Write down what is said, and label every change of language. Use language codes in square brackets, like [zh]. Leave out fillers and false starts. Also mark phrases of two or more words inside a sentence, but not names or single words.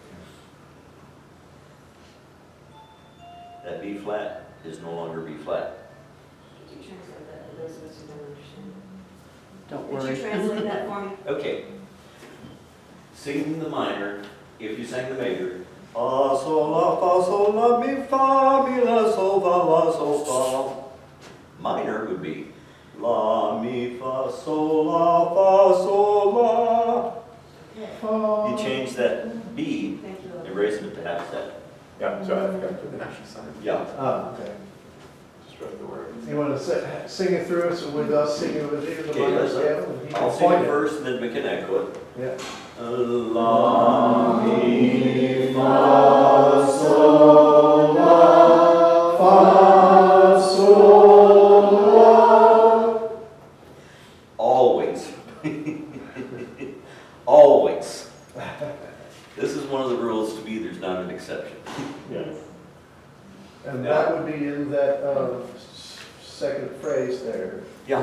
[en] That B flat is no longer B flat. Could you translate that for those of us who don't understand? Don't Could worry. you translate that for me? Okay. Singing the minor, if you sang the major, fa, sol, la, mi, fa, mi, la, sol, fa, la, sol, fa. Minor would be la, mi, fa, sol, la. You change that B Thank you. and raise it to half step. Yeah, so I forgot to put the national sign. Yeah. Okay. Just wrote the word. You want to sing it through us with us singing with you, the Okay, minor let's- scale? and he I'll can sing point it first and then we can echo it. Yeah. La, mi, Fa, sol, la, fa, sol, la. always. Always. This is one of the rules to me, there's not an exception. Yes. And that would be in that second phrase there. Yeah.